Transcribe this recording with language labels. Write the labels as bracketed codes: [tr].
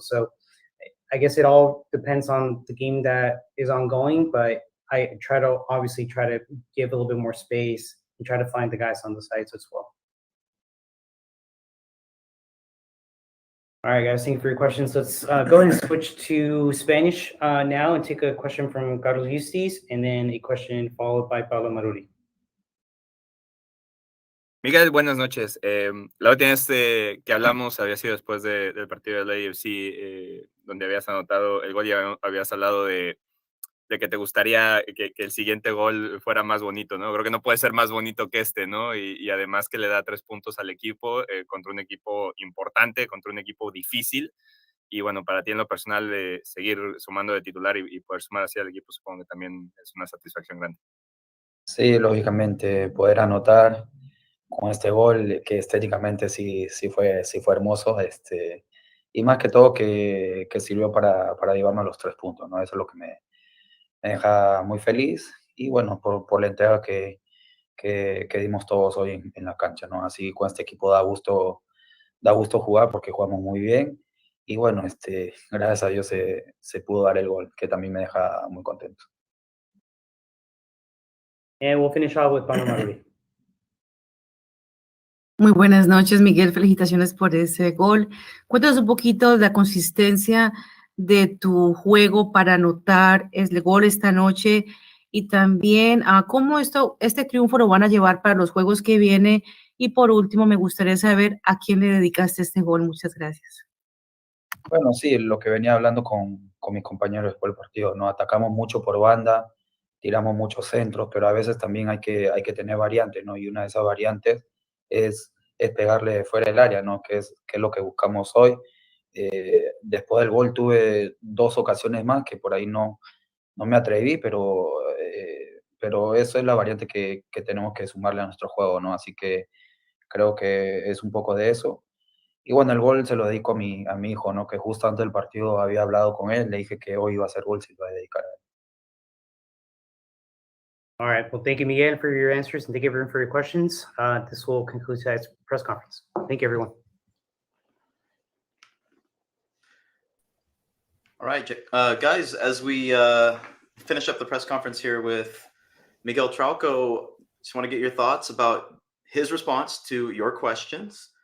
[en] So I guess it all depends on the game that is ongoing, but I try to give a little bit more space and try to find the guys on the sides as well. All right, guys, thank you for your questions. Let's go ahead and switch to Spanish now and take a question from Carlos Justis and then a question followed by Pablo Maruri. [es] Miguel, buenas noches. La última vez que hablamos había sido después del partido del AFC, donde habías anotado el gol y habías hablado de que te gustaría que el siguiente gol fuera más bonito, ¿no? Creo que no puede ser más bonito que este, ¿no? Y además que le da 3 puntos al equipo contra un equipo importante, contra un equipo difícil. Y bueno, para ti en lo personal, seguir sumando de titular y poder sumar así al equipo, supongo que también es una satisfacción grande. Sí, lógicamente, poder anotar con este gol, que estéticamente sí fue hermoso, y más que todo que sirvió para llevarnos los 3 puntos, ¿no? Eso es lo que me deja muy feliz, y bueno, por la entrega que dimos todos hoy en la cancha, ¿no? Así con este equipo da gusto jugar porque jugamos muy bien, y bueno, gracias a Dios se pudo dar el gol, que también me deja muy contento. [en] And we'll finish off with Pablo Maruri. [es] Muy buenas noches, Miguel. Felicitaciones por ese gol. Cuéntanos un poquito de la consistencia de tu juego para anotar el gol esta noche y también cómo este triunfo lo van a llevar para los juegos que viene. Y por último, me gustaría saber a quién le dedicaste este gol. Muchas gracias. Bueno, sí, lo que venía hablando con mis compañeros después del partido, ¿no? Atacamos mucho por banda, tiramos muchos centros, pero a veces también hay que tener variantes, ¿no? Y una de esas variantes es pegarle fuera del área, ¿no? Que es lo que buscamos hoy. Después del gol tuve 2 ocasiones más que por ahí no me atreví, pero eso es la variante que tenemos que sumarle a nuestro juego, ¿no? Así que creo que es un poco de eso. Y bueno, el gol se lo dedico a mi hijo, ¿no? Que justo antes del partido había hablado con él, le dije que hoy iba a hacer gol, se lo iba a dedicar a él. [en] All right. Well, thank you, Miguel, for your answers, and thank you, everyone, for your questions. This will conclude tonight's press conference. Thank you, everyone. All right, guys, as we finish up the press conference here with Miguel Traco, just want to get your thoughts about his response to your questions.